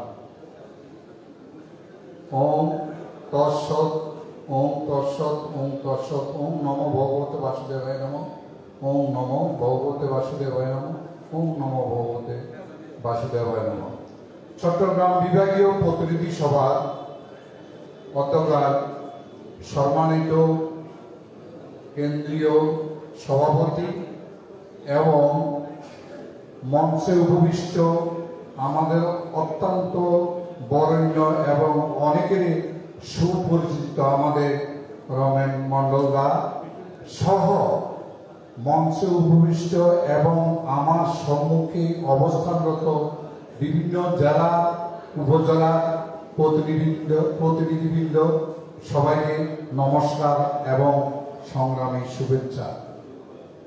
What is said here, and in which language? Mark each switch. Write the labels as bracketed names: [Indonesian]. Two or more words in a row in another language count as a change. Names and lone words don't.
[Sanskrit] ওম তৎসৎ। ওম তৎসৎ। ওম তৎসৎ। ওম নমো ভগবতে বাসুদেবায় নমঃ। ওম নমো ভগবতে বাসুদেবায় নমঃ। ওম নমো ভগবতে বাসুদেবায় নমঃ। [Bangla] চট্টগ্রাম বিভাগীয় প্রতিনিধি সভার অধ্যক্ষ, সম্মানিত কেন্দ্রীয় সভাপতি এবং মঞ্চে উপবিষ্ট আমাদের অত্যন্ত বরেণ্য এবং অনেকেরই সুপরিচিত আমাদের রমেন মণ্ডলদা সহ মঞ্চে উপবিষ্ট এবং আমার সম্মুখে অবস্থানরত বিভিন্ন জেলা উপজেলা প্রতিনিধিবৃন্দ সবাইকে নমস্কার এবং সংগ্রামী শুভেচ্ছা।